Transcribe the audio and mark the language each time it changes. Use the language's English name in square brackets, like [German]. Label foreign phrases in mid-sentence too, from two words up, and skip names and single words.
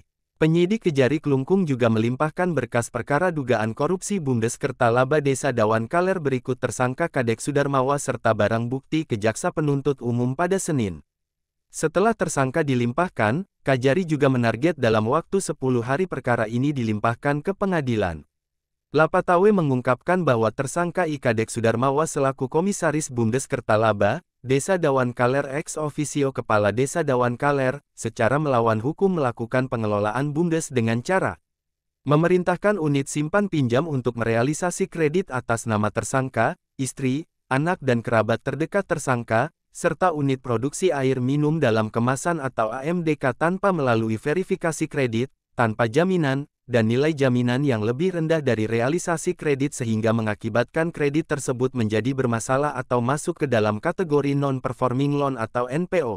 [Indonesian] Penyidik Kejari Klungkung juga melimpahkan berkas perkara dugaan korupsi Bundes Kertalaba Desa Dawan Kaler berikut tersangka Kadek Sudarmawa serta barang bukti ke Jaksa Penuntut Umum pada Senin. Setelah tersangka dilimpahkan, Kajari juga menarget dalam waktu 10 hari perkara ini dilimpahkan ke pengadilan. Lapatawe mengungkapkan bahwa tersangka I Kadek Sudarmawa selaku Komisaris Bundes Kertalaba, Desa Dawan Kaler [Latin] ex officio [Indonesian] Kepala Desa Dawan Kaler, secara melawan hukum melakukan pengelolaan Bundes dengan cara memerintahkan unit simpan pinjam untuk merealisasi kredit atas nama tersangka, istri, anak dan kerabat terdekat tersangka, serta unit produksi air minum dalam kemasan atau AMDK tanpa melalui verifikasi kredit, tanpa jaminan, dan nilai jaminan yang lebih rendah dari realisasi kredit sehingga mengakibatkan kredit tersebut menjadi bermasalah atau masuk ke dalam kategori [English] non-performing loan [Indonesian] atau NPO.